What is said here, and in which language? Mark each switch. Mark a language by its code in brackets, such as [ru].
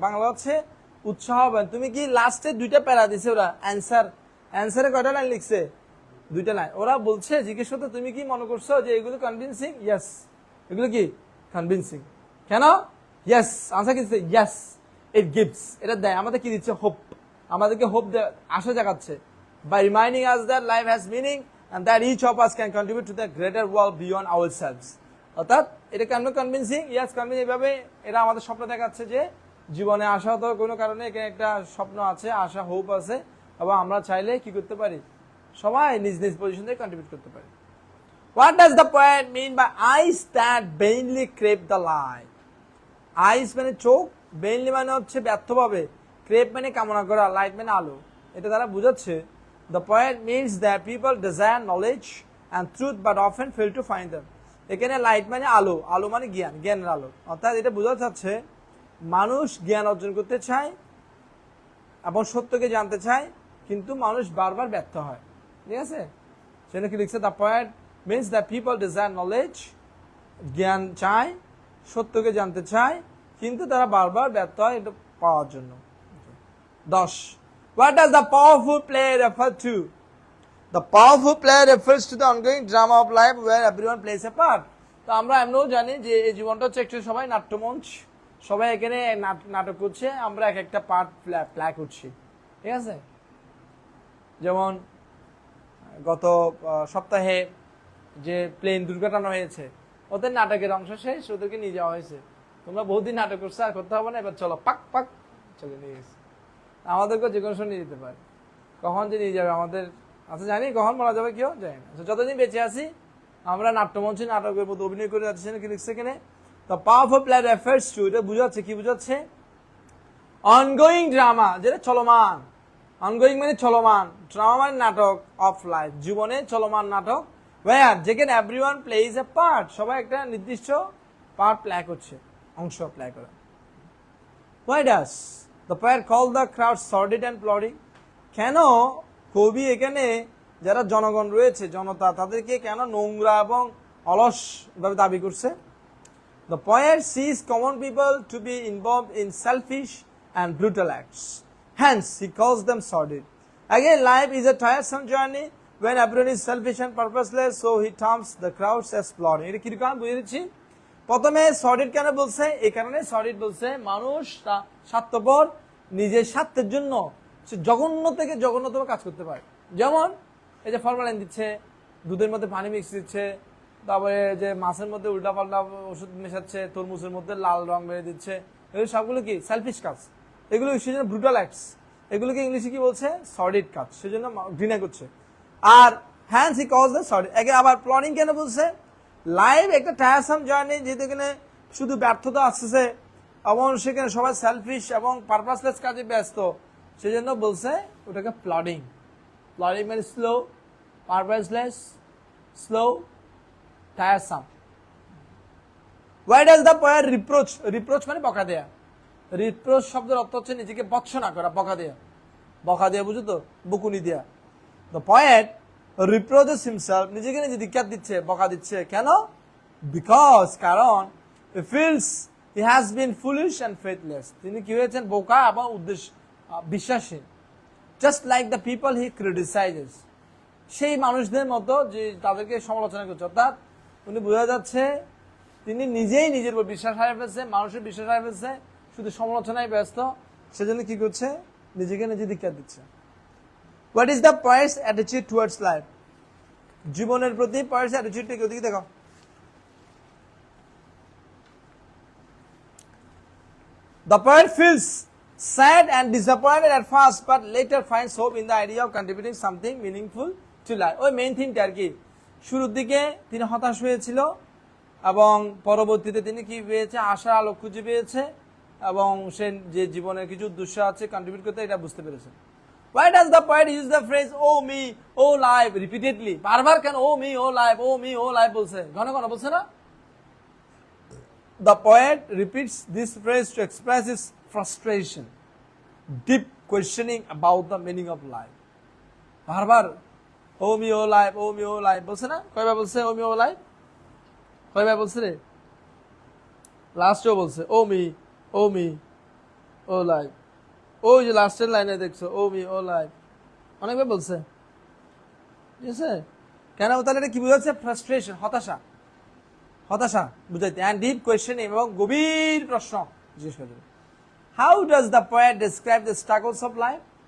[bn] বাংলা হচ্ছে উৎসাহ। তুমি কি লাস্টে দুইটা প্যারা দিছে ওরা? অ্যান্সারে কয়টা লাইন লিখছে? দুইটা লাইন। ওরা বলছে, জিজ্ঞেস করতে তুমি কি মনে করছো যে এগুলো কনভিনসিং? ইয়েস, এগুলো কি কনভিনসিং। কেন? ইয়েস, আনসার কি দিচ্ছে? ইয়েস, ইট গিভস, এটা দেয় আমাদের কি দিচ্ছে? হোপ। আমাদেরকে hope, Asha জাগাচ্ছে। [en] By reminding us that life has meaning and that each of us can contribute to the greater world beyond ourselves. [bn] অর্থাৎ এটা কেন কনভিনসিং? Yes, convincing. এইভাবে এরা আমাদের স্বপ্ন দেখাচ্ছে যে জীবনে আশাহত কোনো কারণে এখানে একটা স্বপ্ন আছে, আশা, হোপ আছে, এবং আমরা চাইলে কি করতে পারি? সবাই নিজ নিজ পজিশন থেকে কন্ট্রিবিউট করতে পারি। [en] What does the poet mean by eyes that vainly crave the light? [bn] আইস মানে চোখ, বেইনলি মানে হচ্ছে ব্যর্থভাবে, ক্রেভ মানে কামনা করা, লাইট মানে আলো। এটা তারা বুঝাচ্ছে [en] the poet means that people desire knowledge and truth but often fail to find them. [bn] এখানে লাইট মানে আলো, আলো মানে জ্ঞান, জ্ঞানের আলো। অর্থাৎ এটা বোঝাতে চাচ্ছে মানুষ জ্ঞান অর্জন করতে চায় এবং সত্যকে জানতে চায়, কিন্তু মানুষ বারবার ব্যর্থ হয়। ঠিক আছে, সেটা কি লিখছে? [en] the poet means that people desire knowledge, [bn] জ্ঞান চায়, সত্যকে জানতে চায়, কিন্তু তারা বারবার ব্যর্থ হয় এটা পাওয়ার জন্য। 10. [en] What does the powerful play refer to? The powerful play refers to the ongoing drama of life where everyone plays a part. [bn] তো আমরা এমনও জানি যে এই জীবনটা হচ্ছে একটু সবাই নাট্যমঞ্চ, সবাই এখানে নাটক করছে, আমরা এক একটা পার্ট প্লে করছি। ঠিক আছে, যেমন গত সপ্তাহে যে প্লেন দুর্ঘটনা হয়েছে, ওদের নাটকের অংশ শেষ, ওদেরকে নিয়ে যাওয়া হয়েছে। তোমরা বহুদিন নাটক করছো, আর করতে হবে না, এবার চলো পাক পাক চলে নিয়ে গেছে। আমাদেরকে যে কোনো সময় নিয়ে যেতে পারে, কখন যে নিয়ে যাবে আমাদের আচ্ছা জানি, কখন মারা যাবে কেউ জানি না। যতদিন বেঁচে আছি আমরা নাট্যমঞ্চে নাটকের মধ্যে অভিনয় করে যাচ্ছি। কি লিখছে এখানে? [en] the powerful play refers to, [bn] এটা বুঝাচ্ছে কি? বুঝাচ্ছে অনগোয়িং ড্রামা, যেটা চলমান। অনগোয়িং মানে চলমান, ড্রামা মানে নাটক, অফ লাইফ জীবনে চলমান নাটক, ওয়্যার যেখানে এভরিওয়ান প্লেজ এ পার্ট, সবাই একটা নির্দিষ্ট পার্ট প্লে করছে, অংশ প্লে করে। [en] Why does the poet call the crowd sordid and plodding? [bn] কেন কবি এখানে যারা জনগণ রয়েছে, জনতা, তাদেরকে কেন নোংরা এবং অলস ভাবে দাবি করছে? [en] The poet sees common people to be involved in selfish and brutal acts. Hence, he calls them sordid. Again, life is a tiresome journey when everyone is selfish and purposeless, so he terms the crowds as plodding. [bn] এটা কিরকম বুঝে দিচ্ছি? প্রথমে sordid কেন বলছে? এই কারণে sordid বলছে মানুষ স্বার্থপর, নিজের স্বার্থের জন্য সে জঘন্য থেকে জঘন্যতম কাজ করতে পারে। যেমন এই যে ফরমালিন দিচ্ছে, দুধের মধ্যে পানি মিক্স দিচ্ছে, তারপরে যে মাছের মধ্যে উল্টাপাল্টা ওষুধ মেশাচ্ছে, তরমুজের মধ্যে লাল রং মেরে দিচ্ছে, এগুলো সবগুলো কি? সেলফিশ কাজ। এগুলো সেজন্য ব্রুটাল অ্যাক্টস, এগুলোকে ইংলিশে কি বলছে? সর্ডিড কাজ, সেজন্য ঘৃণা করছে। [en] আর hence he calls the sordid. [bn] আবার প্লডিং কেন বলছে? লাইফ একটা টায়ারসাম জার্নি, যেহেতু এখানে শুধু ব্যর্থতা আসতেছে, এবং সেখানে সবাই সেলফিশ এবং পারপাসলেস কাজে ব্যস্ত, সেজন্য বলছে ওটাকে প্লডিং। প্লডিং মানে slow, পারপাসলেস, slow, টায়ারসাম। [en] Why does the poet reproach? [bn] Reproach মানে বকা দেয়া। রিপ্রোচ শব্দের অর্থ হচ্ছে নিজেকে ভৎসনা করা, বকা দেয়া। বকা দেয়া বুঝো তো, বকুনি দেয়া। [en] The poet reproaches himself, [bn] নিজেকে নিজে ধিক্কার দিচ্ছে, বকা দিচ্ছে। কেন? [en] Because, কারণ he feels he has been foolish and faithless. [bn] তিনি কি হয়েছেন? বোকা এবং বিশ্বাসহীন। [en] Just like the people he criticizes. [bn] সেই মানুষদের মতো যে তাদেরকে সমালোচনা করছে, অর্থাৎ উনি বোঝা যাচ্ছে তিনি নিজেই নিজের উপর বিশ্বাস হারিয়ে ফেলছে, মানুষের বিশ্বাস হারিয়ে ফেলছে, শুধু সমালোচনায় ব্যস্ত, সেজন্য কি করছে? নিজেকে নিজে ধিক্কার দিচ্ছে। [en] What is the poet's attitude towards life? [bn] জীবনের প্রতি poet's attitude টা কি? ওদিকে দেখো। [en] The poet feels sad and disappointed at first, but later finds hope in the idea of contributing something meaningful to life. [bn] ওই মেইন থিংটা আর কি, শুরুর দিকে তিনি হতাশ হয়েছিল এবং পরবর্তীতে তিনি কি পেয়েছে? আশার আলো খুঁজে পেয়েছে এবং সে যে জীবনের কিছু উদ্দেশ্য আছে কন্ট্রিবিউট করতে, এটা বুঝতে পেরেছে। [en] Why does the poet use the phrase oh me, oh life repeatedly? [bn] বারবার কেন [en] oh me, oh life, oh me, oh life [bn] বলছে? ঘন ঘন বলছে না? [en] The poet repeats this phrase to express his frustration, deep questioning about the meaning of life. [bn] বারবার [en] oh me, oh life, oh me, oh life [bn] বলছে না? কয়বার বলছে oh me, oh life? কয়বার বলছে রে? লাস্টেও বলছে [en] oh me, oh life. [bn] ওই যে লাস্টের লাইনে দেখছো ও মি ও লাইফ, অনেকবার বলছে। ঠিক আছে? কেন? তাহলে এটা কি বুঝাচ্ছে? ফ্রাস্ট্রেশন, হতাশা, হতাশা বুঝাইতে। [en] and deep question, [bn] এবং গভীর প্রশ্ন জিজ্ঞেস করে। [en] How does the poet describe the struggles of life?